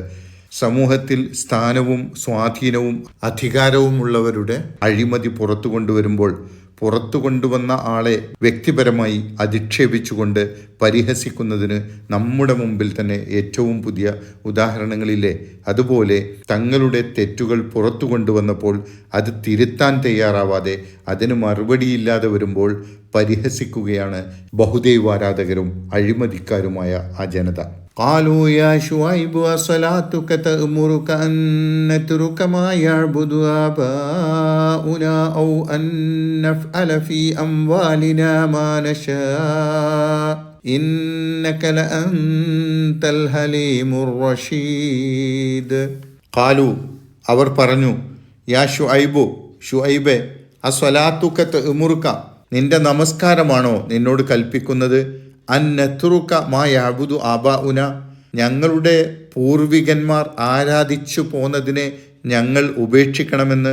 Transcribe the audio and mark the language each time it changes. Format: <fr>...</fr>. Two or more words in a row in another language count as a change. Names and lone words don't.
<ml>സമൂഹത്തിൽ സ്ഥാനവും സ്വാധീനവും അധികാരവുമുള്ളവരുടെ അഴിമതി പുറത്തു കൊണ്ടുവരുമ്പോൾ പുറത്തു കൊണ്ടുവന്ന ആളെ വ്യക്തിപരമായി അധിക്ഷേപിച്ചുകൊണ്ട് പരിഹസിക്കുന്നതിന് നമ്മുടെ മുമ്പിൽ തന്നെ ഏറ്റവും പുതിയ ഉദാഹരണങ്ങളില്ലേ. അതുപോലെ തങ്ങളുടെ തെറ്റുകൾ പുറത്തു കൊണ്ടുവന്നപ്പോൾ അത് തിരുത്താൻ തയ്യാറാവാതെ അതിന് മറുപടിയില്ലാതെ വരുമ്പോൾ പരിഹസിക്കുകയാണ് ബഹുദൈവാരാധകരും അഴിമതിക്കാരുമായ ആ ജനത.</ml> <ar>قالوا يا شعيب أصلاتك تأمرك أن نترك ما يعبد آباؤنا أو أن نفعل في أموالنا ما نشاء إنك لأنت الحليم الرشيد.</ar> <ml>قالوا അവർ പറഞ്ഞു,</ml> <ar>يا شعيب أصلاتك تأمرك,</ar> <ml>നിന്റെ നമസ്കാരമാണോ നിന്നോട് കൽപ്പിക്കുന്നത്?</ml> <ar>أن نترك ما يعبد آباؤنا,</ar> <ml>ഞങ്ങളുടെ പൂർവികന്മാർ ആരാധിച്ചു പോന്നതിനെ ഞങ്ങൾ ഉപേക്ഷിക്കണമെന്ന്.</ml>